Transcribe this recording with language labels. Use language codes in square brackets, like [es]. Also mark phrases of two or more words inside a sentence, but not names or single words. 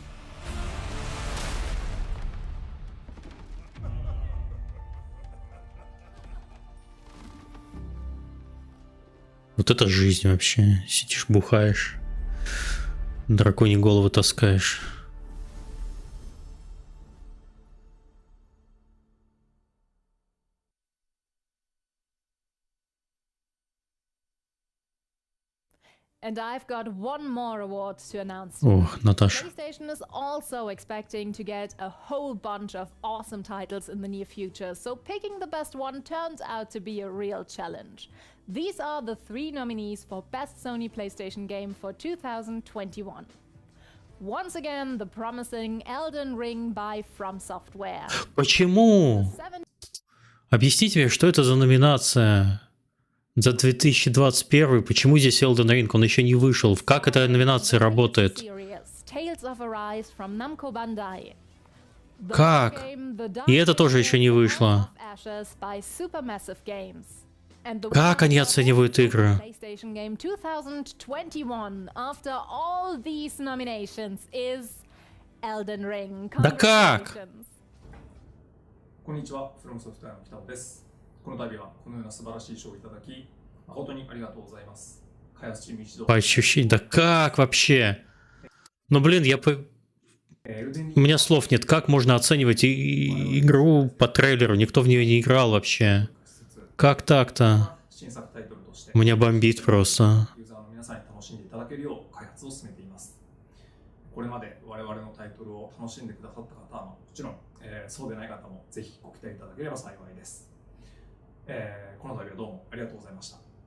[ru] Вот это жизнь вообще. Сидишь, бухаешь, драконьи головы таскаешь. [en] And I've got one more award to announce. [ru] Наташа. [en] PlayStation is also expecting to get a whole bunch of awesome titles in the near future, so picking the best one turns out to be a real challenge. These are the 3 nominees for Best Sony PlayStation Game for 2021. Once again, the promising Elden Ring by From Software. [ru] Почему? Объясните мне, что это за номинация? За 2021, почему здесь Elden Ring? Он еще не вышел. Как эта номинация работает? Как? И это тоже еще не вышло. Как они оценивают игры? Да как? [ja] こんにちは、From Software の北尾です。この度はこのような素晴らしい賞をいただき、誠にありがとうございます。開発チーム一同。 [ru] По ощущениям, да как вообще? Ну блин, у меня слов нет. Как можно оценивать игру по трейлеру? Никто в нее не играл вообще. Как так-то? Меня бомбит просто. [ja] これまで我々のタイトルを楽しんでくださった方はもちろん、そうでない方もぜひご期待いただければ幸いです。この度はどうもありがとうございました。